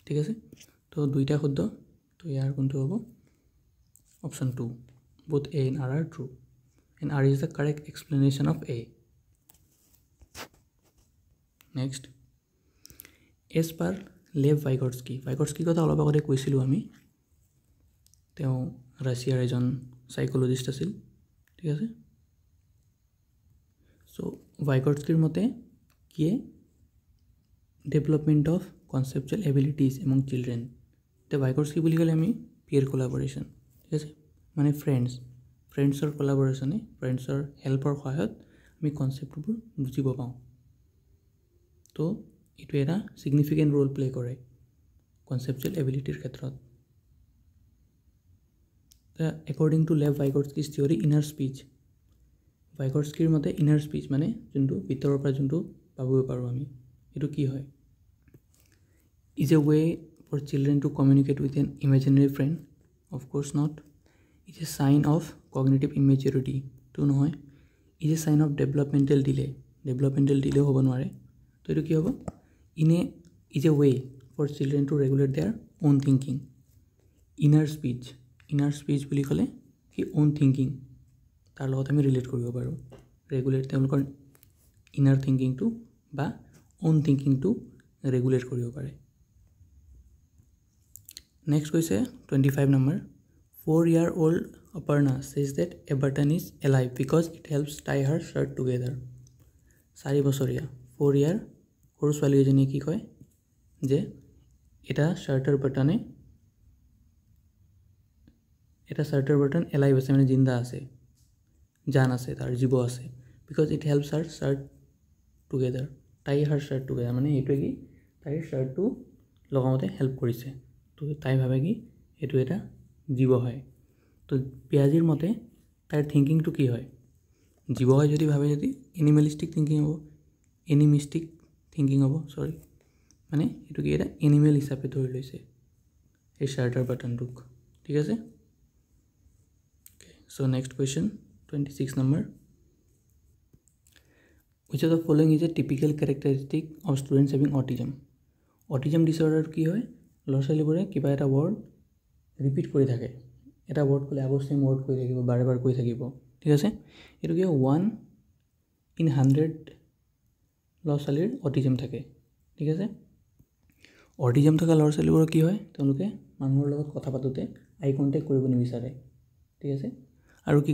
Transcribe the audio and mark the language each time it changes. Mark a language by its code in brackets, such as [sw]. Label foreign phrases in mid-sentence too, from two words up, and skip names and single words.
[as] ঠিক আছে তো দুইটা শুদ্ধ তো ইয়াৰ কোনটো হ'ব অপশ্যন 2 [en] both A and R are true and R is the correct explanation of A next as per [as] Lev Vygotsky কথা অলপ আগতে কৈছিলোঁ আমি তেওঁ ৰাছিয়াৰ এজন সাইকোলজিষ্ট আছিল ঠিক আছে সো Vygotskyৰ মতে কি [en] development of conceptual abilities among children the [as] Vygotsky বুলি ক'লে আমি [en] peer collaboration [as] ঠিক আছে মানে ফ্ৰেণ্ডছৰ কোলাবৰেশ্যনে ফ্ৰেণ্ডছৰ হেল্পৰ সহায়ত আমি কনচেপ্টবোৰ বুজিব পাওঁ তো এইটো এটা [en] significant role play [as] কৰে কনচেপচুৱেল এবিলিটিৰ ক্ষেত্ৰত [en] according to Lev Vygotsky's theory inner speech [as] Vygotskyৰ মতে [en] inner speech [as] মানে যোনটো ভিতৰৰ পৰা যোনটো পাবব পাৰো আমি এটো কি হয় is [en] a way for children to communicate with an imaginary friend of course not it is a sign of cognitive immaturity to নহয় it is a sign of developmental delay [as] হ'ব নোৱাৰে তো এটো কি হ'ব [en] is a way for children to regulate their own thinking inner speech [as] বুলি ক'লে কি [en] own thinking [as] তাৰ লগত আমি ৰিলেট কৰিব পাৰো ৰেগুলেট তেওঁলোকৰ [en] inner thinking to বা own thinking to [as] ৰেগুলেট কৰিব পাৰে [en] next কৈছে 25 number 4-year-old Aparna says that a button is alive because it helps tie her shirt together [as] 4 বছৰীয়া 4-year সৰু ছোৱালী এজনী কি কয় যে এটা শাৰ্টৰ বাটন এলাইভ আছে মানে জিন্দা আছে জান আছে তাৰ জীৱ আছে [en] because it helps her shirt together [as] tie her shirt together মানে এইটো কি তাইৰ শাৰ্টটো লগাওতে হেল্প কৰিছে তো তাই ভাবে কি এটো এটা জীৱ হয় তো পিয়াজিৰ মতে তাইৰ থিংকিংটো কি হয় জীৱ হয় যদি ভাবে যদি এনিমেলিস্টিক থিংকিং হ'ব সৰি মানে এটো কি এটা এনিমেল হিচাপে ধৰি লৈছে এই শাৰ্টৰ বাটনটোক ঠিক আছে [en] so next question 26 number which of the following is a typical characteristic of students having autism disorder [as] কি হয় লছালিবোৰে কিবা এটা ওয়ার্ড রিপিট কৰি থাকে এটা ওয়ার্ড কলে আগৰ সেম ওয়ার্ড কৈ থাকিব বাৰে কৈ থাকিব ঠিক আছে এটো কি 1 in 100 লছালিৰ অটিজম থাকে ঠিক আছে অটিজম থকা লছালিবোৰ কি হয় তেওঁলোকে মানুহৰ লগত কথা পাতোতে আই কন্টাক্ট কৰিব নিবিচাৰে ঠিক আছে আৰু কি